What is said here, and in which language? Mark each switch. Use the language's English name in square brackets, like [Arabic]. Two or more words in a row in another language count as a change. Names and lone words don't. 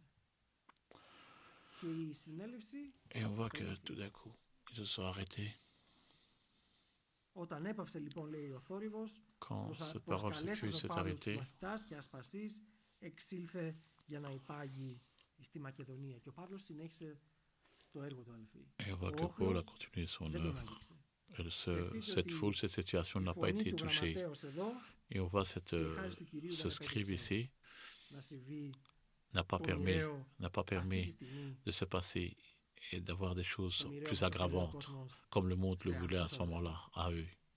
[Greek] Και η συνέλευση όταν έπαυσε, λοιπόν, λέει ο θόρυβος, προσκαλέσας ο Παύλος τους μαθητάς και ασπαστής εξήλθε για να υπάγει στη Μακεδονία. Και ο Παύλος συνέχισε το έργο του, αδελφοί. Ο όχλος δεν τον άγγιξε. [French] Cette foule, cette situation n'a pas été touchée. Et on voit ce scribe ici n'a pas permis de se passer et d'avoir des choses plus aggravantes, comme le monde le voulait à ce moment-là, à eux.